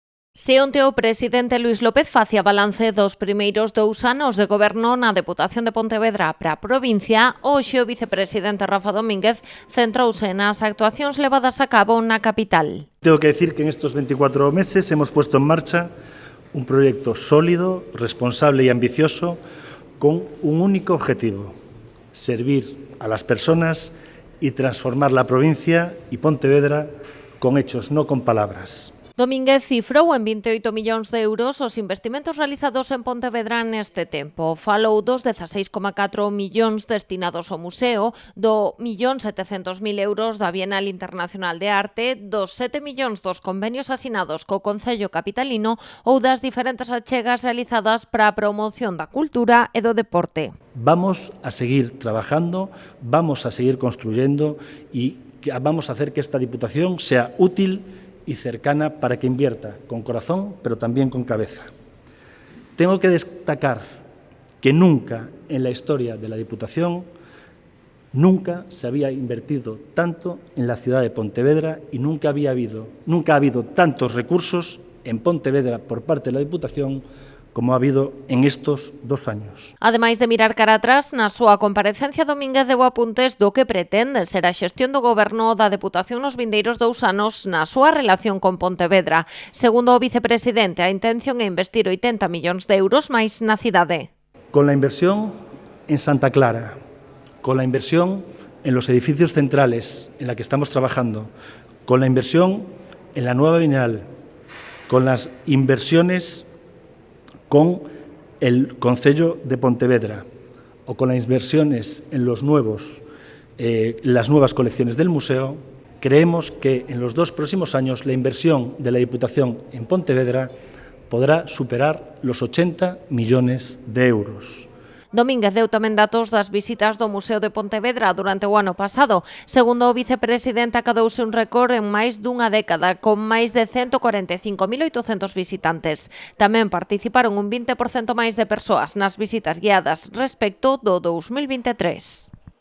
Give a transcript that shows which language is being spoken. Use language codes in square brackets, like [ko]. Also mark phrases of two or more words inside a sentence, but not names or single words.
[gl] Se onte o presidente Luís López facía balance dos primeiros 2 anos de goberno na Deputación de Pontevedra para a provincia, hoxe o vicepresidente Rafa Domínguez centrouse nas actuacións levadas a cabo na capital. [es] Tengo que decir que en estos 24 meses hemos puesto en marcha un proyecto sólido, responsable y ambicioso con un único objetivo: servir a las personas y transformar la provincia y Pontevedra con hechos, no con palabras. [gl] Domínguez cifrou en 28 millóns de euros os investimentos realizados en Pontevedra neste tempo. Falou dos 16,4 millóns destinados ao museo, do 1.700.000 euros da Bienal Internacional de Arte, dos 7 millóns dos convenios asinados co Concello Capitalino ou das diferentes achegas realizadas para a promoción da cultura e do deporte. [es] Vamos a seguir trabajando, vamos a seguir construyendo y vamos a hacer que esta Diputación sea útil y cercana para que invierta con corazón, pero también con cabeza. Tengo que destacar que nunca en la historia de la Diputación se había invertido tanto en la ciudad de Pontevedra y nunca ha habido tantos recursos en Pontevedra por parte de la Diputación como ha habido en estos 2 años. [gl] Ademais de mirar cara atrás, na súa comparecencia Domínguez deu apuntes do que pretende ser a xestión do goberno da Deputación nos vindeiros 2 anos na súa relación con Pontevedra. Segundo o vicepresidente, a intención é investir 80 millóns de euros máis na cidade. [es] Con la inversión en Santa Clara, con la inversión en los edificios centrales en la que estamos trabajando, con la inversión en la nueva Bienal, con las inversiones con el Concello de Pontevedra o con las inversiones en las nuevas colecciones del museo, creemos que en los 2 próximos años la inversión de la Diputación en Pontevedra podrá superar los 80 millones de euros. [gl] Domínguez deu tamén datos das visitas do Museo de Pontevedra durante o ano pasado. Segundo o vicepresidente, acadouse un récord en máis dunha década, con máis de 145.800 visitantes. Tamén participaron un 20% máis de persoas nas visitas guiadas respecto do 2023.